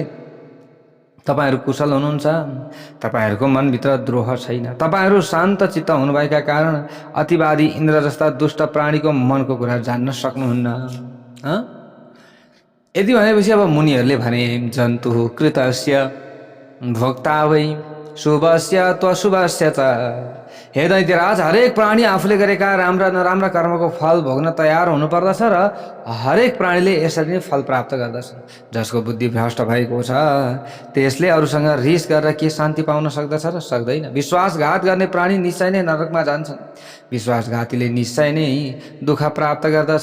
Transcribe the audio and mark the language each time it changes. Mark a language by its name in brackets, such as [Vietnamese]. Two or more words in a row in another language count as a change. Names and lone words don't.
[Nepali] तपाईँहरू कुशल हुनुहुन्छ, तपाईँहरूको मनभित्र द्रोह छैन। तपाईँहरू शान्त चित्त हुनुभएका कारण अतिवादी इन्द्र जस्ता दुष्ट प्राणीको मनको कुरा जान्न सक्नुहुन्न। यति भनेपछि अब मुनिहरूले भने, [Sanskrit] जन्तु कृतस्य भोक्ता वै शुभस्य त्वशुभस्य च। [Nepali] हे दैत्यराज, हरेक प्राणी आफूले गरेका राम्रा नराम्रा कर्मको फल भोग्न तयार हुनुपर्दछ र हरेक प्राणीले यसरी नै फल प्राप्त गर्दछ। जसको बुद्धि भ्रष्ट भएको छ त्यसले अरूसँग रिस गरेर के शान्ति पाउन सक्दछ र सक्दैन। विश्वासघात गर्ने प्राणी निश्चय नै नरकमा जान्छन्। विश्वासघातीले निश्चय नै दुःख प्राप्त गर्दछ।